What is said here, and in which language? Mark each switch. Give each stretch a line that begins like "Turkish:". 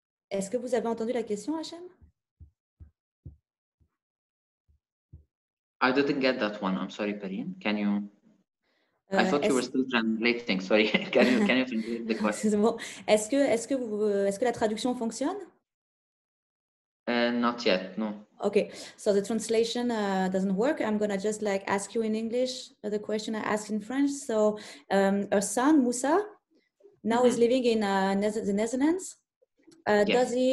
French: Est-ce que vous avez entendu la question, Hachem?
English: I didn't get that one. I'm sorry, Perrine. Can you? I thought you were still translating. Sorry. Can you translate the question?
French: Est-ce que la traduction fonctionne?
English: Not yet. No. Okay, so the translation doesn't work. I'm gonna just ask you in English the question I asked in French. So, her son Moussa now is living in the Netherlands. Yes.